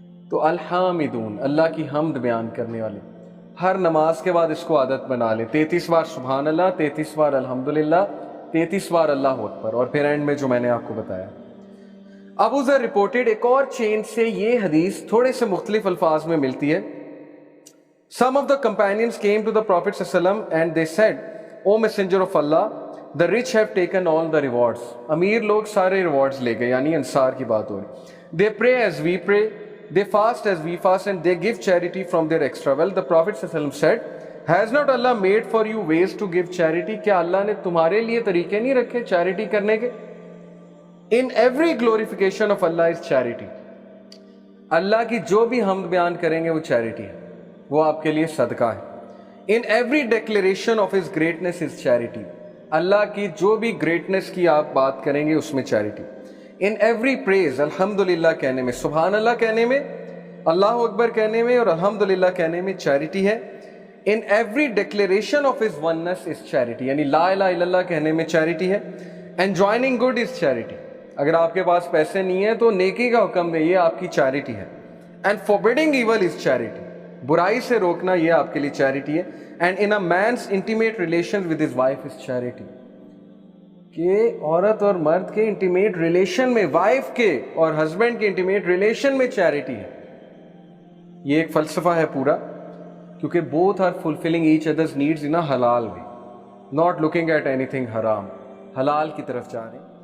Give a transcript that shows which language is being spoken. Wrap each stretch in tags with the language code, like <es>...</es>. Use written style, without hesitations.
<ur>تو الحامدون, اللہ کی حمد بیان کرنے والے, ہر نماز کے بعد اس کو عادت بنا لے. 33 بار سبحان اللہ, 33 بار الحمدللہ, 33 بار اللہ اکبر, اور پھر اینڈ میں جو میں نے آپ کو بتایا. ابو ذر رپورٹڈ, ایک اور چین سے یہ حدیث تھوڑے سے مختلف الفاظ میں ملتی ہے.</ur> <en>Some of the companions came to the Prophet ﷺ and they said, O Messenger of Allah, the rich have taken all the rewards.</en> <ur>امیر لوگ سارے rewards لے گئے, یعنی انصار کی بات ہو رہی.</ur> <en>They pray as we pray, they fast as we fast, and they give charity from their extra wealth. The Prophet ﷺ said, has not Allah made for you ways to give charity?</en> <ur>کیا اللہ نے تمہارے لیے طریقے نہیں رکھے charity کرنے کے؟</ur> <en>In every glorification of Allah is charity.</en> <ur>اللہ کی جو بھی حمد بیان کریں گے وہ چیریٹی ہے, وہ آپ کے لیے صدقہ ہے.</ur> <en>In every declaration of His greatness is charity.</en> <ur>اللہ کی جو بھی گریٹنس کی آپ بات کریں گے اس میں چیریٹی.</ur> <en>In every praise,</en> <ur>الحمدللہ کہنے میں, سبحان اللہ کہنے میں, اللہ اکبر کہنے میں اور الحمدللہ کہنے میں چیریٹی ہے.</ur> <en>In every declaration of His oneness is charity,</en> <ur>یعنی لا الہ الا اللہ کہنے میں چیریٹی ہے.</ur> <en>Enjoining good is charity.</en> <ur>اگر آپ کے پاس پیسے نہیں ہیں تو نیکی کا حکم دے, یہ آپ کی چیریٹی ہے.</ur> <en>And forbidding evil is charity.</en> <ur>برائی سے روکنا یہ آپ کے لیے چیریٹی ہے.</ur> <en>And in a man's intimate relations with his wife is charity.</en> <ur>کہ عورت اور مرد کے انٹیمیٹ ریلیشن میں, وائف کے اور ہسبینڈ کے انٹیمیٹ ریلیشن میں چیریٹی ہے. یہ ایک فلسفہ ہے پورا, کیونکہ</ur> <en>both are fulfilling each other's needs in a halal way, not looking at anything haram.</en> <ur>حلال کی طرف جا رہے ہیں.</ur>